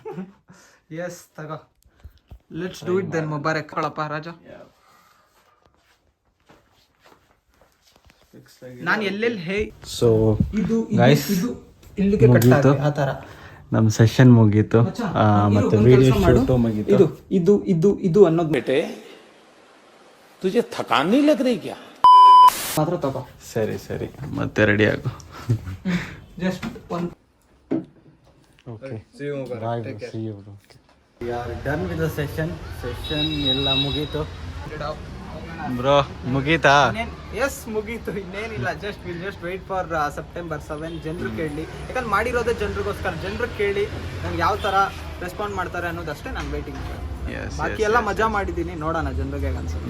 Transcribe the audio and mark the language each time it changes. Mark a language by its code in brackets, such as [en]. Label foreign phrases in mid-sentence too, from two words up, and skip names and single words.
[kn] ಎಸ್ ತಗೋ, [en] let's do it then. [kn] ಮುಬಾರಕ್ ಕಳಪ್ಪ ರಾಜ. ನಾನು ಎಲ್ಲೆಲ್ಲಿ ಹೇ. [en] so guys, [kn] ಮುಗೀತು, ನಮ್ಮ ಸೆಷನ್ ಮುಗೀತು ಮತ್ತೆ [en] video shoot [kn] ಮುಗೀತು. ಇದು ಅನ್ನೋದು [hi] बेटे तुझे थकान नहीं लग रही क्या? [kn] ಮಾತ್ರ ತಗೋ. ಸರಿ ಮತ್ತೆ ರೆಡಿ ಆಗು. ಜಸ್ಟ್ ಒಂದು ಓಕೆ, [en] see you. we are done with the session [kn] ಎಲ್ಲ ಮುಗೀತು ಬ್ರೋ. ಮುಗೀತಾ? ಎಸ್ ಮುಗೀತು, ಇನ್ನೇನಿಲ್ಲ. [en] will just wait for September 7. [kn] ಜನರು ಕೇಳಲಿ, ಯಾಕಂದ್ರೆ ಮಾಡಿರೋದೇ ಜನರಿಗೋಸ್ಕರ. ಜನರು ಕೇಳಿ ನಂಗೆ ಯಾವ ಥರ ರೆಸ್ಪಾಂಡ್ ಮಾಡ್ತಾರೆ ಅನ್ನೋದಷ್ಟೇ ನಾನು ವೇಟಿಂಗ್. ಬಾಕಿ ಎಲ್ಲ ಮಜಾ ಮಾಡಿದ್ದೀನಿ, ನೋಡೋಣ ಜನರಿಗೆ ಅನ್ಸುತ್ತೆ.